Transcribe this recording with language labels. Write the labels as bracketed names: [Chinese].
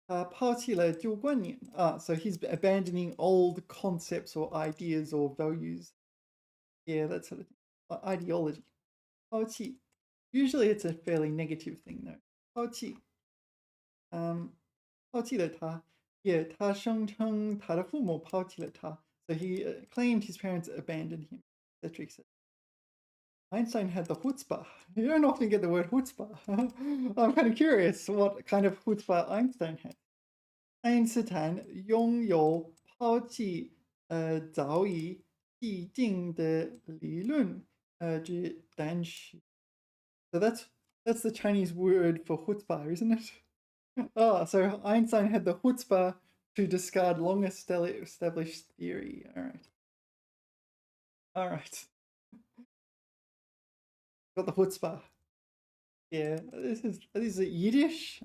[Chinese] 抛弃了旧观念. [English] So he's abandoning old concepts or ideas or values. Yeah, that sort of thing. Ideology. 抛弃. Usually it's a fairly negative thing though. [Chinese] 抛弃.抛弃了他. Yeah, 他声称他的父母抛弃了他. [English] So he claimed his parents abandoned him, etc. etc. Einstein had the chutzpah. You don't often get the word chutzpah. I'm kind of curious what kind of chutzpah Einstein had. [Chinese] 爱因斯坦拥有抛弃早已既定的理论之胆识. [English] So that's the Chinese word for chutzpah, isn't it? Oh, so Einstein had the chutzpah to discard long established theory. All right. All right. Got the chutzpah. Yeah, this is a Yiddish.